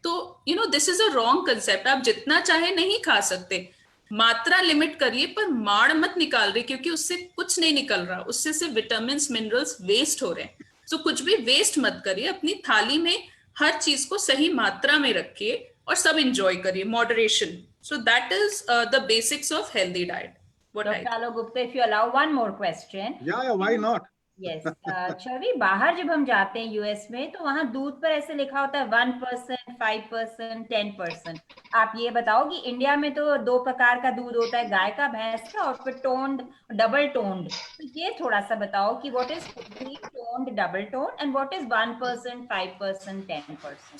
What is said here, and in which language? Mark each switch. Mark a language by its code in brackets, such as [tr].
[hi] तो this is a wrong concept. आप जितना चाहे नहीं खा सकते, मात्रा लिमिट करिए, पर माड़ मत निकाल रही, क्योंकि उससे कुछ नहीं निकल रहा, उससे सिर्फ विटामिन मिनरल्स वेस्ट हो रहे हैं। सो कुछ भी वेस्ट मत करिए, अपनी थाली में हर चीज को सही मात्रा में रखिए और सब एंजॉय करिए, moderation. [en] So that is the basics of healthy diet. Dr. Alok Gupta, if you allow one more question. Yeah, why not? Yes. [hi] छवि, बाहर जब हम जाते हैं यूएस में, तो वहां दूध पर ऐसे लिखा होता है 1%, 5%, 10%. आप ये बताओ कि इंडिया में तो 2 प्रकार का दूध होता है, गाय का, भैंस का, और फिर टोन्ड, डबल टोन्ड. [en] तो ये थोड़ा सा बताओ कि what is toned, double toned, and what is 1%, 5%, 10%.